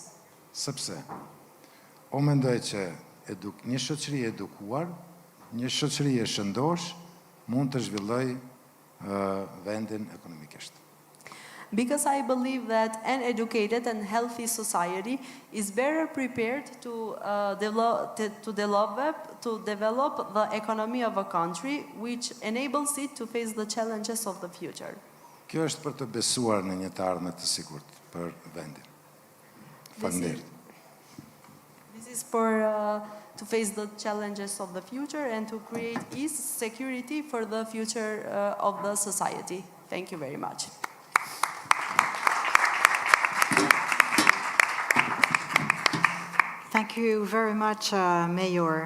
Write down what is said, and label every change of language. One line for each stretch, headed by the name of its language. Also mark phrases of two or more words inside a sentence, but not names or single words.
Albanian: Sepse, o mendoj që një shoqëri e edukuar, një shoqëri e shëndosh, mund të zhvilloj vendin ekonomikisht.
English: Because I believe that an educated and healthy society is better prepared to develop the economy of a country, which enables it to face the challenges of the future.
Albanian: Kjo është për të besuar në një të ardhme të sigurt për vendin. Faleminderit.
English: This is for to face the challenges of the future and to create ease, security for the future of the society. Thank you very much. Thank you very much, Mayor.